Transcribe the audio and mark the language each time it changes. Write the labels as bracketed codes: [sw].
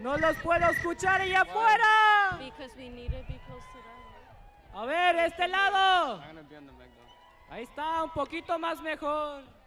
[es] No los puedo escuchar allá afuera. [en] Because we need to be close to them. [es] A ver, este lado. [en] I'm gonna be on the back though. [es] Ahí está, un poquito más mejor.